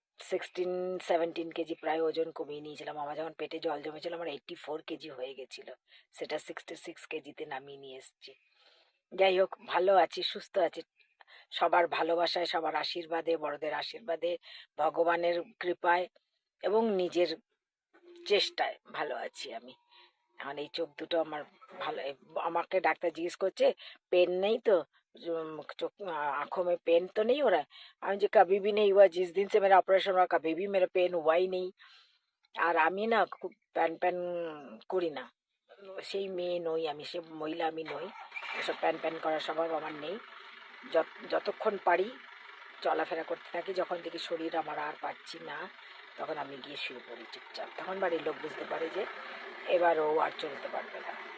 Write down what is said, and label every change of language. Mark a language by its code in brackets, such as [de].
[bn] 16-17 KG প্রায় ওজন কমিয়ে নিয়েছিলাম। আমার যখন পেটে জল জমেছিল আমার 84 কেজি হয়ে গেছিল, সেটা 66 কেজিতে নামিয়ে নিয়ে এসেছি। যাই হোক, ভালো আছি, সুস্থ আছি, সবার ভালোবাসায়, সবার আশীর্বাদে, বড়দের আশীর্বাদে, ভগবানের কৃপায় এবং নিজের চেষ্টায় ভালো আছি আমি। এখন এই চোখ দুটো আমার ভালো। আমাকে ডাক্তার জিজ্ঞেস করছে [hi] पेन नहीं तो, चोख आँखों में पेन तो नहीं हो रहा है? [bn] আমি যে [hi] कभी भी नहीं हुआ, जिस दिन से मेरा ऑपरेशन हुआ कभी भी मेरा पेन हुआ ही नहीं। [bn] আর আমি না খুব প্যান প্যান করি না, সেই মেয়ে নই আমি, সে মহিলা আমি নই, এসব প্যান প্যান করার স্বভাব আমার নেই। যতক্ষণ পারি চলাফেরা করতে থাকি, যখন দেখি শরীর আমার আর পারছি না তখন আমি গিয়ে শুয়ে পড়ি চুপচাপ, তখন বাড়ির লোক বুঝতে পারে যে এবার ও আর চলতে পারবে না।